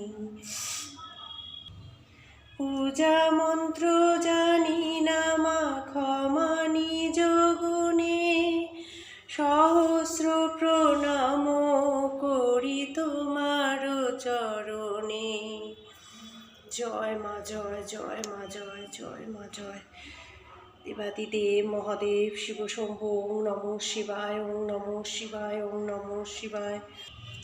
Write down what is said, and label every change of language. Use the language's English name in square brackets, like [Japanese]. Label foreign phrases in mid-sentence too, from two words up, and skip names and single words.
[Bangla] পূজা মন্ত্র জানি না মা ক্ষমা নিজ গুণে, সহস্র প্রণাম করি তোমার চরণে। জয় মা জয়, জয় মা জয়, জয় মা জয়। দেবাদিদেব মহাদেব শিব শম্ভু, [Sanskrit] ওং নমঃ শিবায়, ওং নমঃ শিবায়, ওং নমঃ শিবায়।